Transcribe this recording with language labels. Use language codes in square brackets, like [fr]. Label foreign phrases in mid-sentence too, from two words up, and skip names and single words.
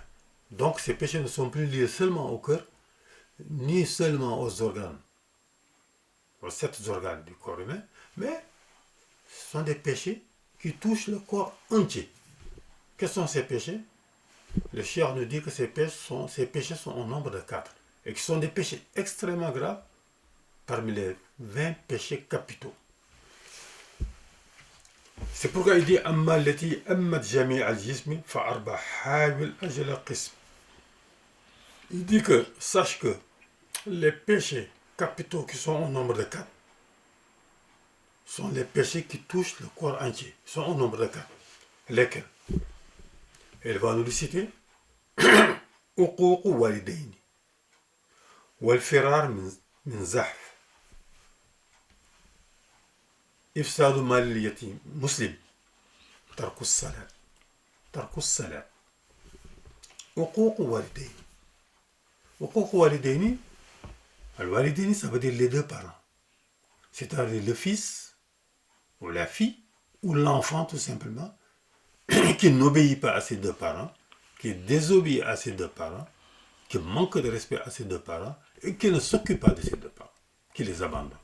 [fr] Donc ces péchés ne sont plus liés seulement au cœur, ni seulement aux organes, aux 7 organes du corps humain, mais ce sont des péchés qui touchent le corps entier. Quels sont ces péchés? Le Cheikh nous dit que ces péchés sont au nombre de 4 et qui sont des péchés extrêmement graves parmi les 20 péchés capitaux. C'est pourquoi il dit [ar] أما التي عمت جميع الجسم فأربع هي الأجل قسم. [fr] Il dit que, sache que les péchés capitaux qui sont au nombre de 4 sont les péchés qui touchent le corps entier. Ils sont au nombre de 4. Lesquels? Elle va nous les citer. [ar] عقوق الوالدين. والفرار من زحف. إفساد مال اليتيم مسلم ترك الصلاة حقوق والدين. حقوق والدين, [fr] الوالدين ça veut dire les deux parents, c'est-à-dire le fils ou la fille ou l'enfant tout simplement qui n'obéit pas à ses deux parents, qui désobéit à ses deux parents, qui manque de respect à ses deux parents et qui ne s'occupe pas de ses deux parents, qui les abandonne.